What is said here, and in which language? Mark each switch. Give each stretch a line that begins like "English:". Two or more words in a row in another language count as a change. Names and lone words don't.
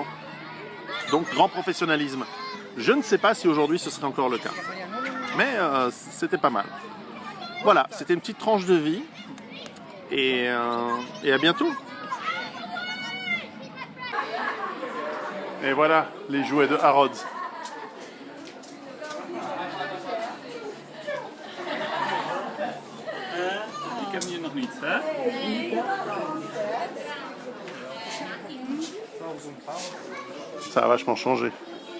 French: Donc, grand professionnalisme. Je ne sais pas si aujourd'hui, ce serait encore le cas. Mais c'était pas mal. Voilà, c'était une petite tranche de vie. Et à bientôt. Et voilà les jouets de Harrods.
Dutch: Ik ken je nog niet, hè?
French: Ça a vachement changé.